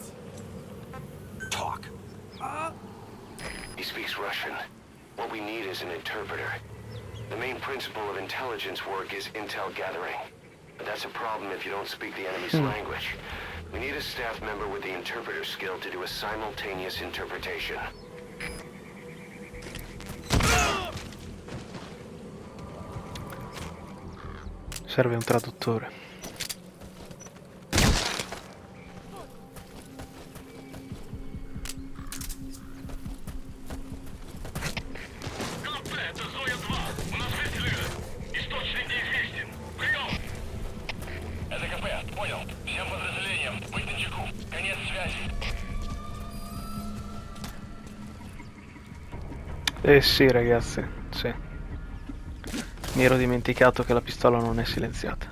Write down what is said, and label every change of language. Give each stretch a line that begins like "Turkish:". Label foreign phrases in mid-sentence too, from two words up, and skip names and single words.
English: Talk. He speaks Russian. What we need is an interpreter. The main principle of intelligence work is intel gathering. But that's a problem if you don't speak the enemy's language. We need a staff member with the interpreter skill to do a simultaneous interpretation.
Italian: Serve un traduttore.
Russian: КП, это Зоя-2. У нас выстрелы. Источник неизвестен. Прием! Это КП, понял. Всем подразделениям, быть начеку. Конец связи.
Italian: Eh sì ragazzi, sì. Mi ero dimenticato che la pistola non è silenziata.